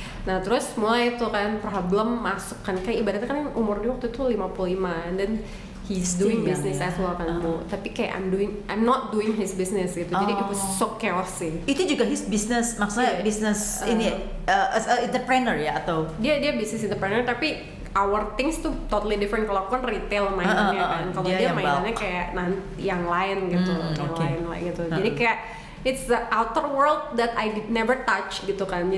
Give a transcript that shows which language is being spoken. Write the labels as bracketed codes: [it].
[id] Nah terus mulai itu kan problem masuk kan, kayak ibaratnya kan umur dia waktu itu 55 [en] and then he's doing business as well [id] kan Bu. [en] Tapi kayak I'm not doing his business gitu. Jadi it was so chaos sih. [id] Itu juga his business, maksudnya business ini as a entrepreneur ya atau? Dia business entrepreneur tapi [en] our things tuh totally different. [id] Kalau aku kan retail mainannya kan, kalau dia mainannya kayak yang lain gitu, lain gitu. [en] Jadi kayak it's the outer world that I did never touch gitu kan.